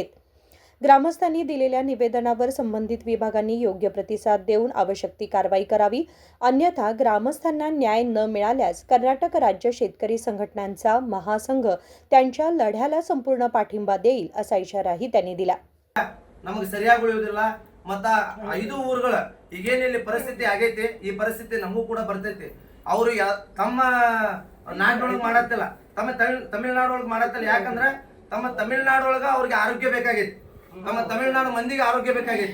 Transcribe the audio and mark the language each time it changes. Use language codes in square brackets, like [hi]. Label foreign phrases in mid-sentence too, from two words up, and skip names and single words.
[mr] ग्रामस्थांनी दिलेल्या निवेदनावर संबंधित विभागांनी योग्य प्रतिसाद देऊन आवश्यक ती कारवाई करावी, अन्यथा ग्रामस्थांना न्याय न मिळाल्यास कर्नाटक राज्य शेतकरी संघटनांचा महासंघ त्यांच्या लढ्याला संपूर्ण पाठिंबा देईल असा इशाराही त्यांनी दिला। [kn] ನಮಗೆ ಸರಿಯಾಗಿ ಉಳಿಯೋದಿಲ್ಲ ಮತ್ತ 5 ಊರುಗಳ ಈಗೇನಿಲ್ಲಿ ಪರಿಸ್ಥಿತಿ ಆಗೈತಿ ಈ ಪರಿಸ್ಥಿತಿ ನಮಗೂ ಕೂಡ ಬರ್ತೈತಿ। ಅವರು ತಮ್ಮ ನಾಡೊಳಗೆ ಮಾಡತ್ತಿಲ್ಲ, ತಮ್ಮ ತಮಿಳುನಾಡೊಳಗೆ ಮಾಡತ್ತಿಲ್ಲ, ಯಾಕಂದ್ರೆ ತಮ್ಮ ತಮಿಳುನಾಡೊಳಗೆ ಅವ್ರಿಗೆ ಆರೋಗ್ಯ ಬೇಕಾಗೈತಿ, ನಮ್ಮ ತಮಿಳುನಾಡು ಮಂದಿಗೆ ಆರೋಗ್ಯ ಬೇಕಾಗೈತಿ।